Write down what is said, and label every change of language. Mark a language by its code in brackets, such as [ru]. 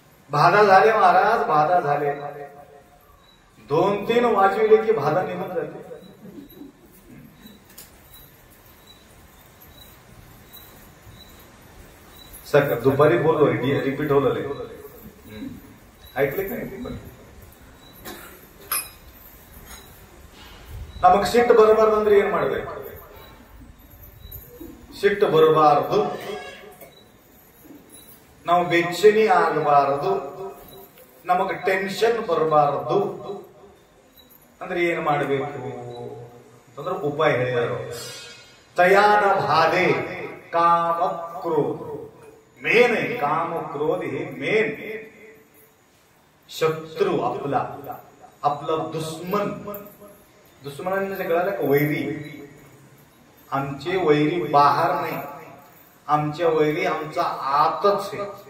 [mr] बाधा झाले महाराज, बाधा झाले. 2-3 वाजविले की बाधा निघून जाते. दुपारी बोललो, रिपीट होलं ऐकले काय? [kn] ನಮಗ್ ಸಿಟ್ಟು ಬರಬಾರ್ದು ಅಂದ್ರೆ ಏನ್ ಮಾಡ್ಬೇಕು? ಸಿಟ್ಟು ಬರಬಾರದು, ನಾವು ಬೆಚ್ಚನಿ ಆಗಬಾರದು, ನಮಗ್ ಟೆನ್ಷನ್ ಬರಬಾರದು ಅಂದ್ರೆ ಏನ್ ಮಾಡಬೇಕು ಅಂದ್ರೆ ಉಪಾಯ ಹೇಳಿದರು. [mr] तयान भादे काम क्रोध. मेन आहे काम क्रोध, हे मेन शत्रू आपला, आपला दुश्मन. दुश्मनांना सगळ्याला वैरी. आमचे वैरी बाहेर नाही, आमच्या वैरी आमचा आतच आहे.